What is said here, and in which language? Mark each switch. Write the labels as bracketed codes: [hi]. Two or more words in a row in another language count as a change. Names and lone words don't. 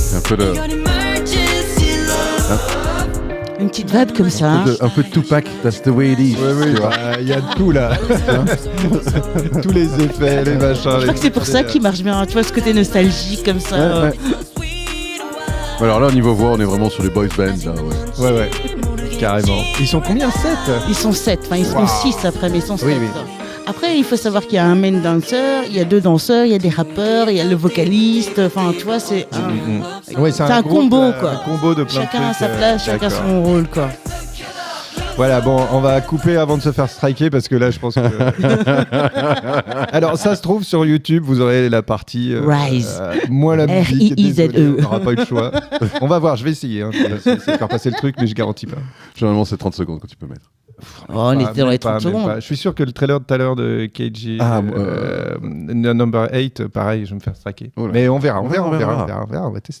[fr] peu le... Une petite vibe comme ça. Hein. Un peu de Tupac, [en] that's the way it is. [fr] Oui, il y a de tout là. Tous les effets, les machins. Je crois que c'est pour ça qu'il marche bien. Tu vois, ce côté nostalgique comme ça. Ouais. Alors là, au niveau voix, on est vraiment sur les [en] boys band. [fr] Là, ouais. Carrément. Ils sont combien, 7 ? Ils sont 7. Enfin, ils seront 6 après, mais ils sont 7. Oui. Après, il faut savoir qu'il y a un [en] main dancer, [fr] il y a 2 danseurs, il y a des rappeurs, il y a le vocaliste. Enfin, tu vois, c'est un combo, quoi. Un combo de plein de trucs. Chacun a sa place, chacun son rôle, quoi. Voilà, bon, on va couper avant de se faire striker parce que là, je pense que... Alors, ça se trouve sur YouTube, vous aurez la partie... Rise. Moi, la musique. R-I-I-Z-E. On n'aura pas eu le choix. On va voir, je vais essayer. Je vais essayer de faire passer le truc, mais je garantis pas. Généralement, c'est 30 secondes que tu peux mettre. On était dans les 30 secondes. Je suis sûr que le trailer de tout à l'heure de KG Number 8, pareil, je vais me faire striker. Oh mais on verra, on va tester.